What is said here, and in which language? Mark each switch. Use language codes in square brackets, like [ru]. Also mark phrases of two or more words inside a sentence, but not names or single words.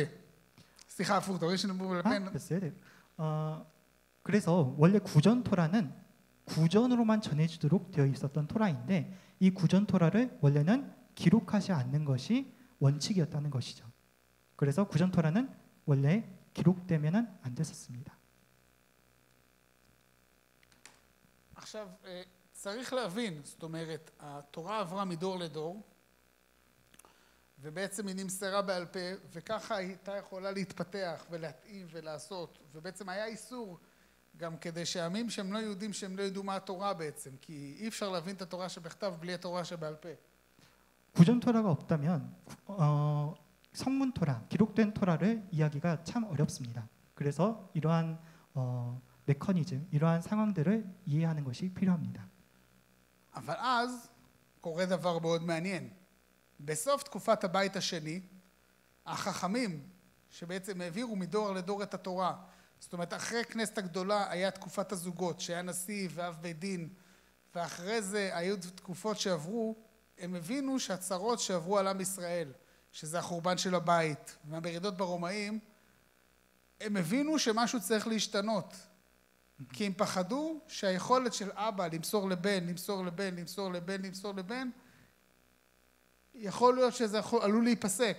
[he] סליחה, הפוך, דברים שנאמרו בעל פה. בסדר. [ko] 그래서 원래 구전 토라는 구전으로만 전해지도록 되어 있었던 토라인데 이 구전 토라를 원래는 기록하지 않는 것이 원칙이었다는 것이죠. 그래서 구전 토라는 원래 기록되면은 안 됐었습니다. [he] עכשיו צריך להבין, זאת אומרת, התורה עברה מדור לדור ובעצם היא נמסרה בעל פה וככה הייתה יכולה להתפתח ולהתאים ולעשות, ובעצם היה איסור גם כדי שהעמים שהם לא יהודים שהם לא ידעו מה התורה בעצם, כי אי אפשר להבין את התורה שבכתב בלי התורה שבעל פה. [ko] 구전 토라가 없다면 성문 토라, 기록된 토라를 이야기가 참 어렵습니다. 그래서 이러한 메커니즘, 이러한 상황들을 이해하는 것이 필요합니다. [he] אבל אז קורה דבר מאוד מעניין. בסוף תקופת הבית השני, החכמים שבעצם העבירו מדור לדור את התורה, זאת אומרת אחרי כנסת הגדולה היה תקופת הזוגות שהיה נשיא ואב בית דין, ואחרי זה היו תקופות שעברו, הם הבינו שהצרות שעברו על עם ישראל, שזה החורבן של הבית והמרידות ברומאים, הם הבינו שמשהו צריך להשתנות, כי הם פחדו שהיכולת של אבא למסור לבן, למסור לבן, יכול להיות שזה עלול להיפסק.